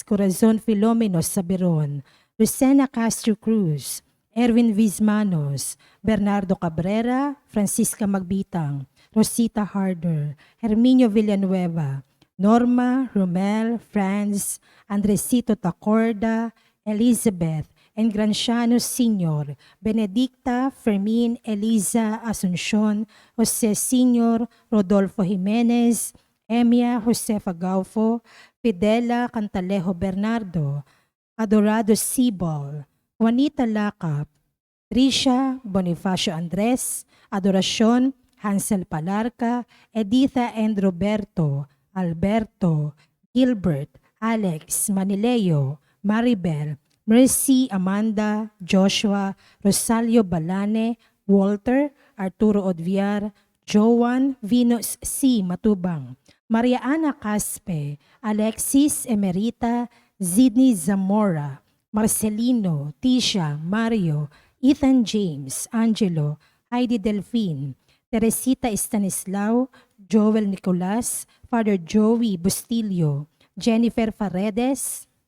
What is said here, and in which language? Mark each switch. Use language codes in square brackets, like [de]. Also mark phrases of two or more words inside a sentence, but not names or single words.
[en] Corazon Filomeno Sabiron, Lucena Castro Cruz, Erwin Vizmanos, Bernardo Cabrera, Francisca Magbitang, Rosita Harder, Herminio Villanueva, Norma, Romel, Franz, Andresito Tacorda, Elizabeth, and Granciano Sr., Benedicta, Fermin, Eliza, Asuncion, Jose Sr., Rodolfo Jimenez, Emia Josefa Gaufo, Fidela Cantalejo Bernardo, Adorado Sibol, Juanita Lacap, Trisha Bonifacio Andres, Adoracion Hansel Palarca, Editha and Roberto, Alberto, Gilbert, Alex, Manileo, Maribel, Mercy, Amanda, Joshua, Rosalio Balane, Walter, Arturo Odviar, Joan, Venus C. Matubang, Maria Ana Caspe, Alexis Emerita, Zidney Zamora, Marcelino, Tisha, Mario, Ethan James, Angelo, Heidi Delfin, Teresita Estanislao, Joel Nicolas, Father Joey Bustillo, Jennifer Paredes,